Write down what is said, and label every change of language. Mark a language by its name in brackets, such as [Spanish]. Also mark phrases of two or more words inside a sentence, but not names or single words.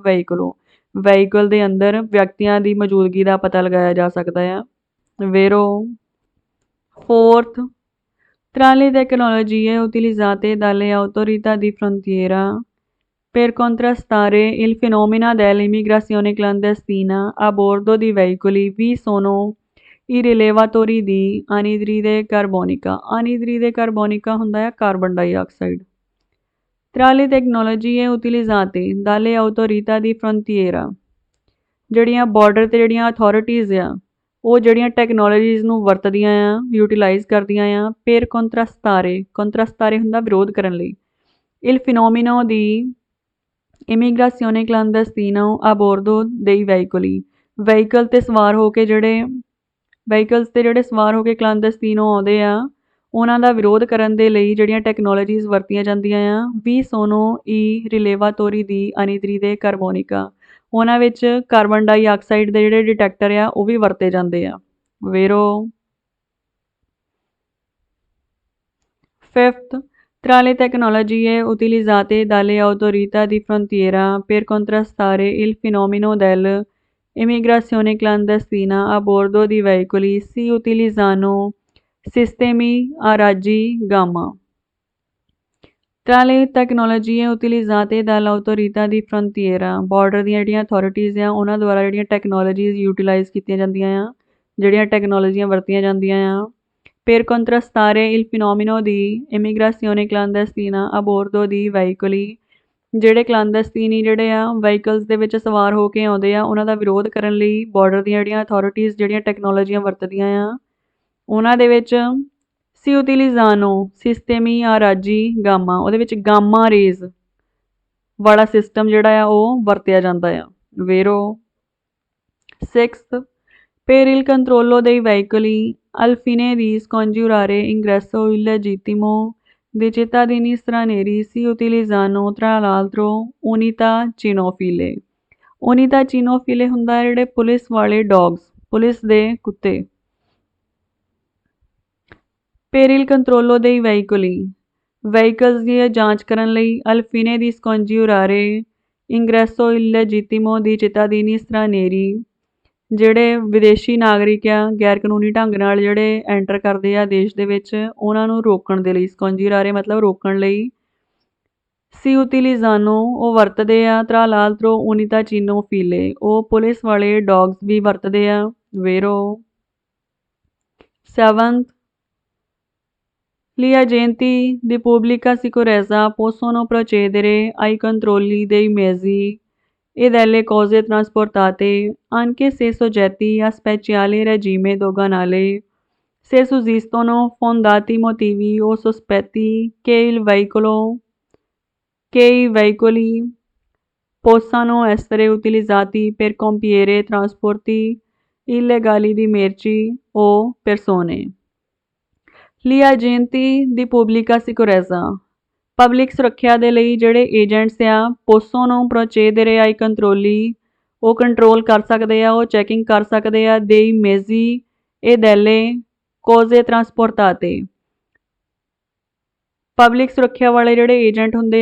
[Punjabi] ਵਹੀਕਲ ਦੇ ਅੰਦਰ ਵਿਅਕਤੀਆਂ ਦੀ ਮੌਜੂਦਗੀ ਦਾ ਪਤਾ ਲਗਾਇਆ ਜਾ ਸਕਦਾ ਆ ਵੇਰੋ ਫੋਰਥ [Italian] tra le tecnologie utilizzate dalle autorità di frontiera per contrastare il fenomeno dell'immigrazione clandestina a bordo di veicoli vi sono i rilevatori di anidride carbonica [Punjabi] ਹੁੰਦਾ ਹੈ [English] carbon dioxide [Italian] tra le tecnologie utilizzate dalle autorità di frontiera [Punjabi] ਜਿਹੜੀਆਂ ਬਾਰਡਰ ਤੇ ਜਿਹੜੀਆਂ ਅਥਾਰਟੀਜ਼ ਆ ਉਹ ਜਿਹੜੀਆਂ ਟੈਕਨੋਲੋਜੀਜ਼ ਨੂੰ ਵਰਤਦੀਆਂ ਆ ਯੂਟਿਲਾਈਜ਼ ਕਰਦੀਆਂ ਆ [Italian] per contrastare [Punjabi] ਹੁੰਦਾ ਵਿਰੋਧ ਕਰਨ ਲਈ [Italian] il fenomeno di immigrazione clandestina a bordo dei veicoli [Punjabi] ਵਹੀਕਲਸ ਤੇ ਸਵਾਰ ਹੋ ਕੇ ਜਿਹੜੇ ਸਵਾਰ ਹੋ ਕੇ ਕਲਾਂਡਸਤੀਨੋ ਆਉਂਦੇ ਆ ਉਹਨਾਂ ਦਾ ਵਿਰੋਧ ਕਰਨ ਦੇ ਲਈ ਜਿਹੜੀਆਂ ਟੈਕਨੋਲੋਜੀਜ਼ ਵਰਤੀਆਂ ਜਾਂਦੀਆਂ ਆ ਵੀ [Italian] sono i rilevatori di anidride carbonica [Punjabi] ਉਹਨਾਂ ਵਿੱਚ ਕਾਰਬਨ ਡਾਈਆਕਸਾਈਡ ਦੇ ਜਿਹੜੇ ਡਿਟੈਕਟਰ ਆ ਉਹ ਵੀ ਵਰਤੇ ਜਾਂਦੇ ਆ [Italian] ਵੇਰੋ ਫਿਫਥ Tra le tecnologie utilizzate dalle autorità di frontiera per contrastare il fenomeno dell'immigrazione clandestina a bordo di veicoli si utilizzano sistemi a raggi gamma. Tra le tecnologie utilizzate dall'autorità di frontiera [Punjabi] ਬਾਰਡਰ ਦੀਆਂ ਜਿਹੜੀਆਂ ਅਥਾਰਟੀਜ਼ ਆ ਉਹਨਾਂ ਦੁਆਰਾ ਜਿਹੜੀਆਂ ਟੈਕਨੋਲੋਜੀਜ਼ ਯੂਟਿਲਾਈਜ਼ ਕੀਤੀਆਂ ਜਾਂਦੀਆਂ ਆ ਜਿਹੜੀਆਂ ਟੈਕਨੋਲੋਜੀਆਂ ਵਰਤੀਆਂ ਜਾਂਦੀਆਂ ਆ [Italian] per contrastare il fenomeno di immigrazione clandestina a bordo di veicoli [Punjabi] ਜਿਹੜੇ ਕਲਾਂਦਸਤੀਨੀ ਜਿਹੜੇ ਆ ਵਹੀਕਲਸ ਦੇ ਵਿੱਚ ਸਵਾਰ ਹੋ ਕੇ ਆਉਂਦੇ ਆ ਉਹਨਾਂ ਦਾ ਵਿਰੋਧ ਕਰਨ ਲਈ ਬਾਰਡਰ ਦੀਆਂ ਜਿਹੜੀਆਂ ਅਥਾਰਟੀਜ਼ ਜਿਹੜੀਆਂ ਟੈਕਨੋਲੋਜੀਆਂ ਵਰਤਦੀਆਂ ਆ ਉਹਨਾਂ ਦੇ ਵਿੱਚ ਸੀ [Italian] utilizzano sistemi a raggi gamma [Punjabi] ਉਹਦੇ ਵਿੱਚ ਗਾਮਾ ਰੇਜ਼ ਵਾਲਾ ਸਿਸਟਮ ਜਿਹੜਾ ਆ ਉਹ ਵਰਤਿਆ ਜਾਂਦਾ ਆ [Italian] ਵੇਰੋ 6th per il controllo dei veicoli al fine di scongiurare ingresso illegittimo dei cittadini stranieri si utilizzano tra l'altro unità cinofile unità cinofile [Punjabi] ਹੁੰਦਾ ਹੈ ਜਿਹੜੇ ਪੁਲਿਸ ਵਾਲੇ ਡੌਗਸ ਪੁਲਿਸ ਦੇ ਕੁੱਤੇ [Italian] per il controllo dei veicoli [Punjabi] ਵਹੀਕਲਸ ਦੀ ਜਾਂਚ ਕਰਨ ਲਈ [Italian] al fine di scongiurare ingresso illegittimo di cittadini stranieri [Punjabi] ਜਿਹੜੇ ਵਿਦੇਸ਼ੀ ਨਾਗਰਿਕ ਆ ਗੈਰ ਕਾਨੂੰਨੀ ਢੰਗ ਨਾਲ ਜਿਹੜੇ ਐਂਟਰ ਕਰਦੇ ਆ ਦੇਸ਼ ਦੇ ਵਿੱਚ ਉਹਨਾਂ ਨੂੰ ਰੋਕਣ ਦੇ ਲਈ ਸਕੌਂਜੀਰਾਰੇ ਮਤਲਬ ਰੋਕਣ ਲਈ [Italian] si utilizzano [Punjabi] ਉਹ ਵਰਤਦੇ ਆ [Italian] tra l'altro unità cinofile [Punjabi] ਉਹ ਪੁਲਿਸ ਵਾਲੇ ਡੌਗਸ ਵੀ ਵਰਤਦੇ ਆ ਵੇਰੋ [Italian] 7th Gli agenti di pubblica sicurezza possono procedere ai controlli dei mezzi e delle cose trasportate anche se soggetti a speciale regime doganale se sussistono fondati motivi o sospetti che i veicoli possano essere utilizzati per compiere trasporti illegali di merci o persone. Gli agenti di pubblica sicurezza [Punjabi] ਪਬਲਿਕ ਸੁਰੱਖਿਆ ਦੇ ਲਈ ਜਿਹੜੇ ਏਜੰਟਸ ਆ [Italian] possono procedere ai controlli [Punjabi] ਉਹ ਕੰਟਰੋਲ ਕਰ ਸਕਦੇ ਆ ਉਹ ਚੈਕਿੰਗ ਕਰ ਸਕਦੇ ਆ [Italian] dei mezzi [Punjabi] ਇਹ [Italian] delle cose trasportate [Punjabi] ਪਬਲਿਕ ਸੁਰੱਖਿਆ ਵਾਲੇ ਜਿਹੜੇ ਏਜੰਟ ਹੁੰਦੇ